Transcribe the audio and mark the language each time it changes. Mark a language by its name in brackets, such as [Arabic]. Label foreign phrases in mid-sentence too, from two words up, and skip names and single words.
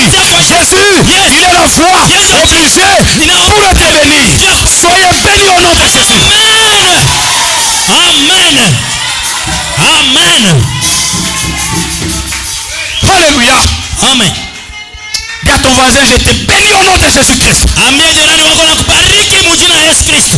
[French] Jésus, il est la voie obligée pour être béni. Soyez bénis au nom de Jésus. Amen. Amen. Alléluia. Amen. Dis à ton voisin, je te bénis au nom de Jésus-Christ. [Swahili] Ambia jirani wako na kubariki mujina ya Yesu Kristo.